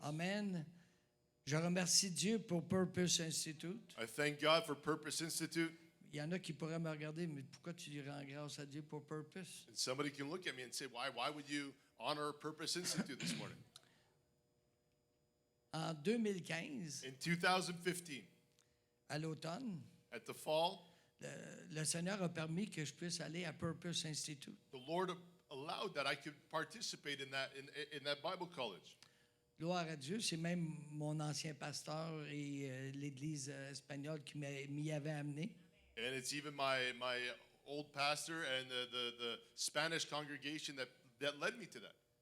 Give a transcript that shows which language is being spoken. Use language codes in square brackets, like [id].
[fr] Amen. Je remercie Dieu pour Purpose Institute. [en] I thank God for Purpose Institute. [fr] Il y en a qui pourraient me regarder, mais pourquoi tu rends grâce à Dieu pour Purpose? [en] And somebody can look at me and say, why would you honor Purpose Institute this morning? [fr] En 2015, [en] In 2015, [fr] à l'automne, [en] at the fall, [fr] le Seigneur a permis que je puisse aller à Purpose Institute. [en] the Lord allowed that I could participate in that Bible college. [fr] Gloire à Dieu, c'est même mon ancien pasteur et l'Église espagnole qui m'y avait amené. [en] And it's even my old pastor and the Spanish congregation that led me to that.